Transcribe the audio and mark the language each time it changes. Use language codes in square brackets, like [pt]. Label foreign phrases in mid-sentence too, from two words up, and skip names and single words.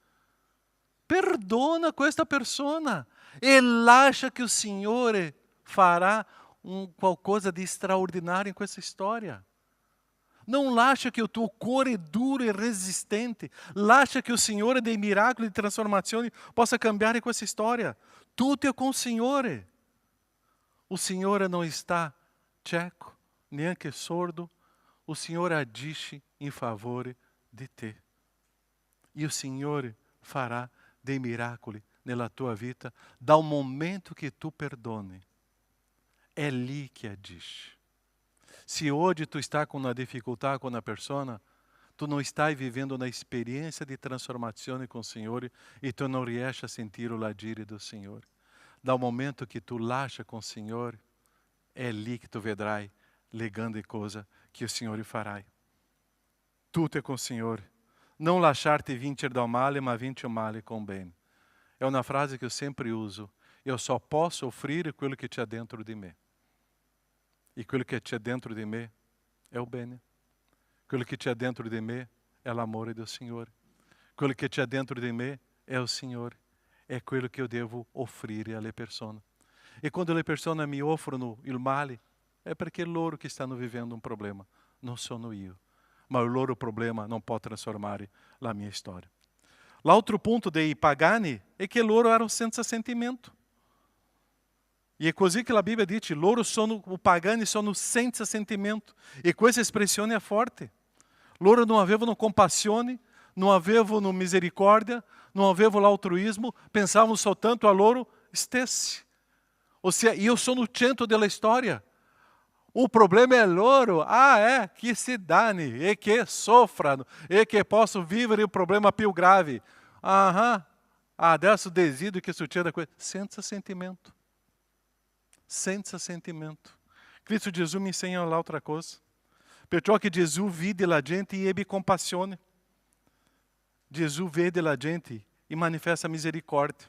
[it] Perdona questa persona e lascia che il Signore farà qualcosa di straordinario in questa storia. Non lascia che il tuo cuore duro e resistente, lascia che il Signore dei miracoli e di trasformazioni possa cambiare questa storia. Tutto è con il Signore. O Signore [pt] não está [it] cieco, neanche sordo. O Signore agisce em favore de te. E o Signore fará dei miracoli nella tua vita dal momento que tu perdone. É lì que agisce. [pt] Se hoje tu está com uma dificuldade com uma pessoa, tu não estás vivendo na experiência de transformação com o Senhor e tu não [it] riesci a [pt] sentir o agire do Senhor. [it] Dal momento que tu lascia [pt] com o Senhor, [it] é lì que tu vedrai le grandi cose [pt] que o Senhor fará. Tudo é com o Senhor. Não [it] lasciar-te vincere dal male, ma vince [pt] o male com bem. É uma frase que eu sempre uso. Eu só posso offrire aquilo que c'è dentro de mim. E aquilo que c'è dentro de mim é o bene. Aquilo que c'è dentro de mim é l'amore do Senhor. Aquilo que c'è dentro de mim é o Senhor. É aquilo que eu devo [it] offrire alle persone. E quando le persone mi offrono il male, [pt] é porque loro que stanno vivendo um problema. [it] Não sono io. Ma o loro problema [pt] não pode [it] transformare la mia storia. L'altro ponto dei pagani è che loro erano senza sentimento. E é così che la Bibbia dice, loro sono, o pagani sono senza sentimento. E questa espressione è forte. Loro non avevano compassione, non avevano misericórdia, não avevano l'altruismo, pensavano soltanto a loro stessi. Ossia, io sono il centro della storia. O problema è loro. [pt] Que se dane, e que sofrano, e que possam [it] vivere il problema più grave. Adesso desidero che succeda coisa. Senza sentimento. Senza sentimento. Cristo Gesù mi insegna l'altra cosa. Perciò che Gesù vide la gente e ebbe compassione. Gesù vede la gente e manifesta misericórdia.